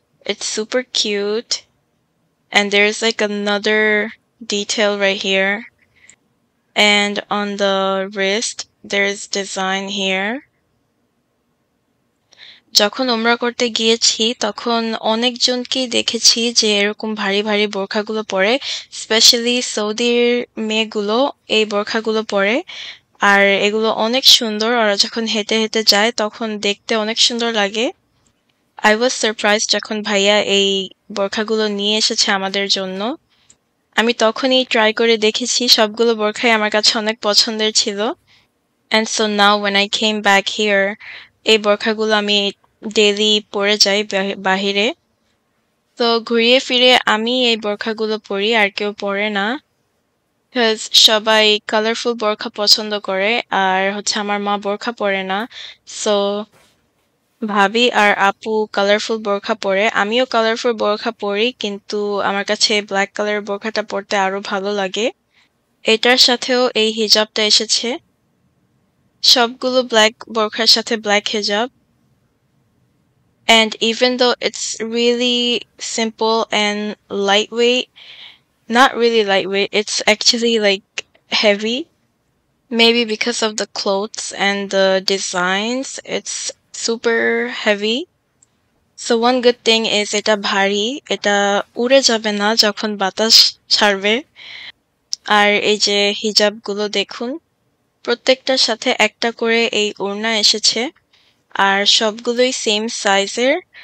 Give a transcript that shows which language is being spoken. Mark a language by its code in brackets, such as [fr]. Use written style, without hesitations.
[en] It's super cute and there's like another detail right here and on the wrist there's design here. [bn] যখন উমরা করতে গিয়েছি তখন অনেকজনকেই দেখেছি যে এরকম ভারী ভারী বোরখাগুলো পরে, স্পেশালি সৌদির মেয়েগুলো এই বোরখাগুলো পরে আর এগুলো অনেক সুন্দর। ওরা যখন হেঁটে হেঁটে যায় তখন দেখতে অনেক সুন্দর লাগে। [en] I was surprised [bn] যখন ভাইয়া এই বোরখাগুলো নিয়ে এসেছে আমাদের জন্য। আমি তখনই ট্রাই করে দেখেছি, সবগুলো বোরখাই আমার কাছে অনেক পছন্দের ছিল। [en] And so now when I came back here, [bn] এই বোরখাগুলো আমি ডেইলি পরে যাই বাহিরে। তো ঘুরিয়ে ফিরে আমি এই বোরখাগুলো পরি, আর কেউ পরে না। Because সবাই কালারফুল বোরখা পছন্দ করে আর হচ্ছে আমার মা বোরখা পরে না। সো ভাবি আর আপু কালারফুল বোরখা পরে, আমিও কালারফুল বোরখা পরি কিন্তু আমার কাছে ব্ল্যাক কালারের বোরখাটা পরতে আরো ভালো লাগে। এটার সাথেও এই হিজাবটা এসেছে, সবগুলো ব্ল্যাক বোরখার সাথে ব্ল্যাক হিজাব। [en] And even though it's really simple and lightweight, not really lightweight, it's actually like heavy. Maybe because of the clothes and the designs, it's super heavy. So one good thing is [bn] এটা ভারী, এটা উড়ে যাবে না যখন বাতাস ছাড়বে। আর এই যে হিজাবগুলো দেখুন, প্রত্যেকটার সাথে একটা করে এই ওড়না এসেছে আর সবগুলোই সেম সাইজের।